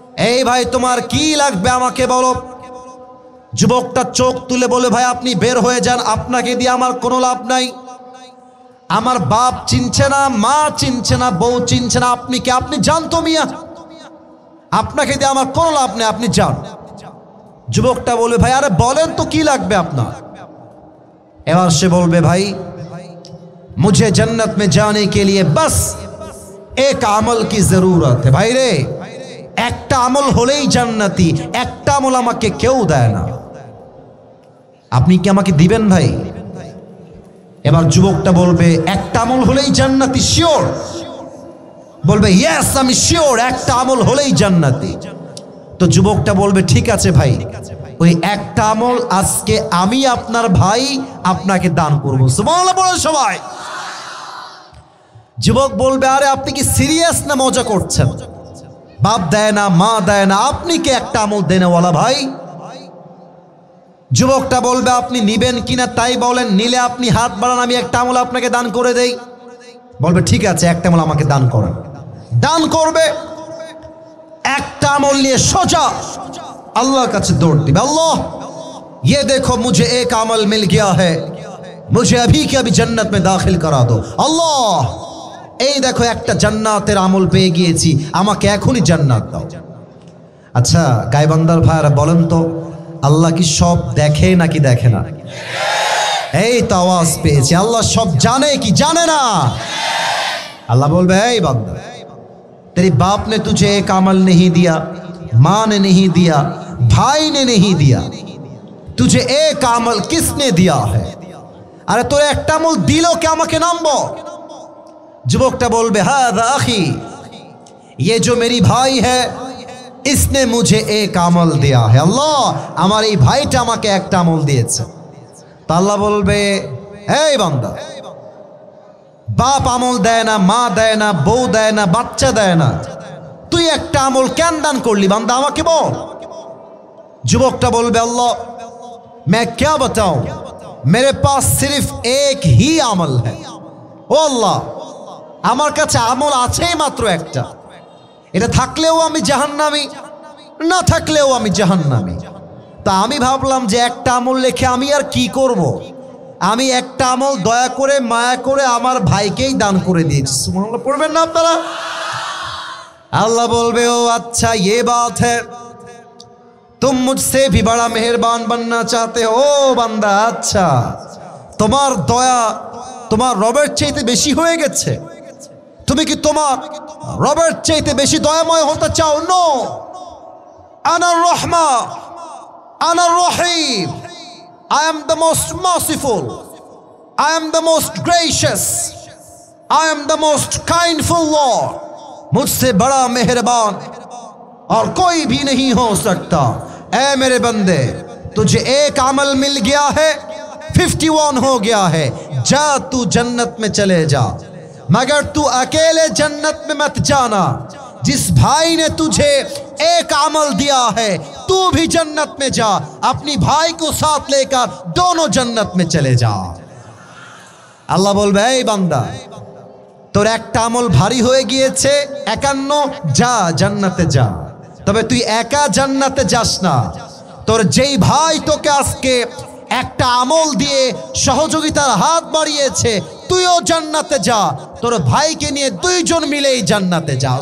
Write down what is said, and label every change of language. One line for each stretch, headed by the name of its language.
Bangla: এই ভাই তোমার কি লাগবে আমাকে বলো। যুবকটা চোখ তুলে বলে ভাই আপনি বের হয়ে যান, আপনাকে দিয়ে আমার কোনো লাভ নাই, আমার বাপ চিনছে না, মা চিনছে না, বউ চিনছে না, আপনি কি? আপনি যান তো মিয়া, আপনাকে দিয়ে আমার কোনো লাভ নেই, আপনি যান। যুবকটা বলবে ভাই আরে বলেন তো কি লাগবে আপনার। এবার সে বলবে ভাই
Hindi: मुझे जन्नत में जाने के लिए बस एक अमल की जरूरत है। भाई रे
Bangla: একটা আমল হলেই জান্নাতি, একটা আমল আমাকে কেউ দেয় না, আপনি কি আমাকে দিবেন ভাই? এবার যুবকটা বলবে একটা আমল হলেই জান্নাতি শিওর? বলবে ইয়েস আমি শিওর, একটা আমল হলেই জান্নাতি। তো যুবকটা বলবে ঠিক আছে ভাই, ওই একটা আমল আজকে আমি আপনার ভাই আপনাকে দান করবো। সুবহানাল্লাহ বলেন সবাই। যুবক বলবে আরে আপনি কি সিরিয়াস না মজা করছেন? বাপ দেয় না, মা দেয় না, আপনি কি একটা আমল দেনেওয়ালা ভাই? যুবকটা বলবে আপনি নিবেন কিনা তাই বলেন, নিলে আপনি হাত বাড়ান, আমি একটা আমল আপনাকে দান করে দেই। বলবে ঠিক আছে একটা আমল আমাকে দান করেন। দান করবে, একটা আমল নিয়ে সোজা আল্লাহর কাছে দৌড় দিবে, আল্লাহ
Hindi: ये देखो मुझे एक अमल मिल गया है, मुझे अभी के अभी जन्नत में दाखिल करा दो।
Bangla: আল্লাহ এই দেখো একটা জান্নাতের আমল পেয়ে গিয়েছি, আমাকে এখনই জান্নাত দাও। আচ্ছা গায়বান্দার ভাইরা বলেন তো, আল্লাহ কি সব দেখে নাকি দেখে না? এই তো আওয়াজ পেয়েছি, আল্লাহ সব জানে কি জানে না?
Hindi: अल्लाह बोल भाई बाप तेरी बाप ने तुझे एक अमल नहीं दिया, माँ ने नहीं दिया, भाई ने नहीं दिया, तुझे एक अमल किसने दिया है? अरे
Bangla: তোর একটা আমল দিল কে আমাকে নাম বল। যুবকটা বলবে
Arabic: হাদা আখি,
Hindi: ये जो मेरी भाई है इसने मुझे एक अमल दिया है।
Bangla: अल्लाह আমার এই ভাইটা আমাকে একটা আমল দিয়েছে। তো আল্লাহ বলবে এই বান্দা, বাপ আমল দেয় না, মা দেয় না, বউ দেয় না, বাচ্চা দেয় না, তুই একটা আমল কেন দান করলি বান্দা আমাকে বল। যুবকটা বলবে
Hindi: अल्लाह मैं क्या बताऊं, मेरे पास सिर्फ एक ही अमल है।
Bangla: ও আল্লাহ আমার কাছে আমল আছেই মাত্র একটা, এটা থাকলেও আমি জাহান্নামী, না থাকলেও আমি জাহান্নামী। তা আমি ভাবলাম যে একটা আমল লিখে আমি আর কি করব, আমি একটা আমল দয়া করে মায়া করে আমার ভাইকেই দান করে দিয়েছি। সুবহানাল্লাহ পড়বেন না আপনারা?
Hindi: अल्लाह
Bangla: बोलबे
Hindi: ओ अच्छा ये बात है, तुम मुझसे भी बड़ा मेहरबान बनना चाहते हो। ओ बंदा अच्छा
Bangla: তোমার দয়া তোমার রবের চাইতে বেশি হয়ে গেছে, তুমি কি তোমার রবের চাইতে বেশি দয়াময় হতে চাও?
English: no,
Arabic: আনার রহমা আনার রহিম,
English: I am the most merciful, I am the most gracious, I am the most kindful Lord,
Hindi: मुझसे बड़ा मेहरबान और कोई भी नहीं हो सकता। ऐ मेरे बंदे तुझे एक अमल मिल गया है, 51 हो गया है, जा तू जन्नत में चले जा, मगर तू अकेले जन्नत में मत जाना। जिस भाई ने तुझे एक अमल दिया है तू भी जन्नत में जा, अपनी भाई को साथ लेकर दोनों जन्नत में चले जा।
Bangla: अल्लाह बोलबे এই বান্দা তোর একটা আমল ভারী হয়ে গিয়েছে 51, যা জান্নাতে যা। তবে তুই একা জান্নাতে যাস না, তোর যেই ভাই তোকে আজকে একটা আমল দিয়ে সহযোগিতার হাত বাড়িয়েছে তুইও জান্নাতে যা, তোর ভাইকে নিয়ে দুইজন মিলেই জান্নাতে যা।